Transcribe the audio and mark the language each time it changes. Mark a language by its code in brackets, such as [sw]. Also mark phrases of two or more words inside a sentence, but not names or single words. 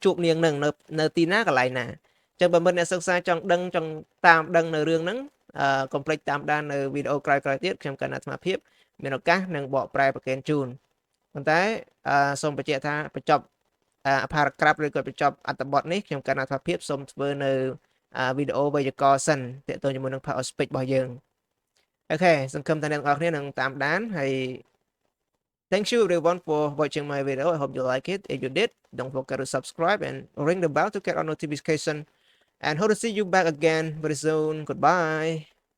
[km] ជួបនាងហ្នឹងនៅទីណាកន្លែងណាអញ្ចឹងបើមិនអ្នកសិក្សាចង់តាមដឹងនៅរឿងហ្នឹងកុំភ្លេចតាមដាននៅវីដេអូក្រោយទៀតខ្ញុំកណ្ដាអាត្មាភាពមានឱកាសនឹងបកប្រែប្រកេនជូនប៉ុន្តែសូមបញ្ជាក់ថាបញ្ចប់paragraph ឬក៏បញ្ចប់អត្ថបទនេះខ្ញុំកណ្ដាអាត្មាភាពសូមធ្វើនៅវីដេអូវេយ្យាករណ៍សិនតាក់ទងជាមួយនឹង [en] power speech [km] របស់យើងអូខេសង្ឃឹមថាអ្នកទាំងអស់គ្នានឹងតាមដានហើយ [en] Thank you everyone for watching my video. I hope you like it. If you did, don't forget to subscribe and ring the bell to get our notification. And hope to see you back again very soon. Goodbye.